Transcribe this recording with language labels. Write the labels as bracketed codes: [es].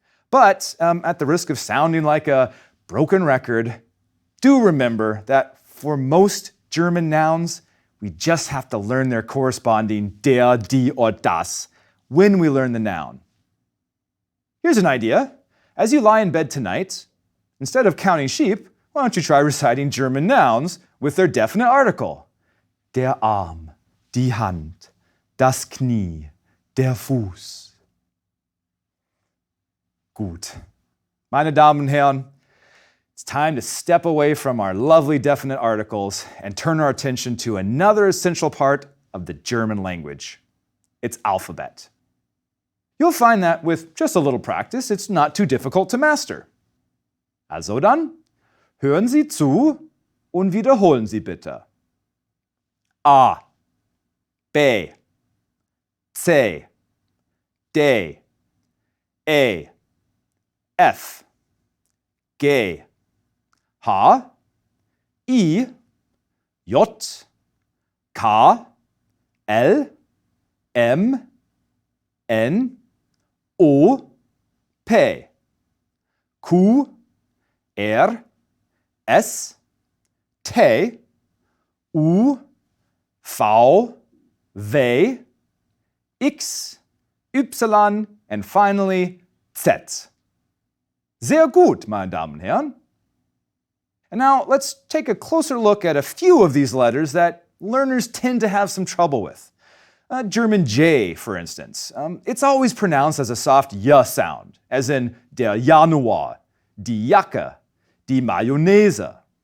[en] But at the risk of sounding like a broken record, do remember that for most German nouns, we just have to learn their corresponding der, die, or das when we learn the noun. Here's an idea. As you lie in bed tonight, instead of counting sheep, why don't you try reciting German nouns with their definite article? [de] Der Arm, die Hand, das Knie, der Fuß. Gut. Meine Damen und Herren, [en] it's time to step away from our lovely definite articles and turn our attention to another essential part of the German language, its alphabet. You'll find that with just a little practice, it's not too difficult to master. [de] Also dann, hören Sie zu und wiederholen Sie bitte. A, B, C, D, E, F, G, H, I, J, K, L, M, N, O, P, Q, R, S, T, U, V, W, X, Y, [en] and finally [de] Z. Sehr gut, meine Damen und Herren. [en] And now let's take a closer look at a few of these letters that learners tend to have some trouble with. German J, for instance. It's always pronounced as a soft Y sound, as in der Januar, die Jacke, die Mayonnaise.